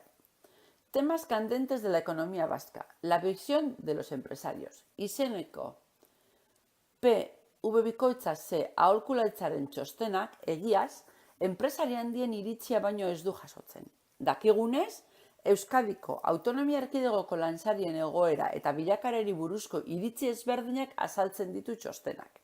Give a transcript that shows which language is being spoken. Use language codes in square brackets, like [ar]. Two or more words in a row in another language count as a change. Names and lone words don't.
[es] Temas candentes de la economía vasca. La visión de los empresarios. [eu] Izeneko PV Bikoitza C aholkularitzaren txostenak egiaz, enpresari handien iritzia baino ez du jasotzen. Dakigunez, Euskadiko autonomia erkidegoko lansarien egoera eta bilakaerari buruzko iritzi ezberdinak azaltzen ditu txostenak.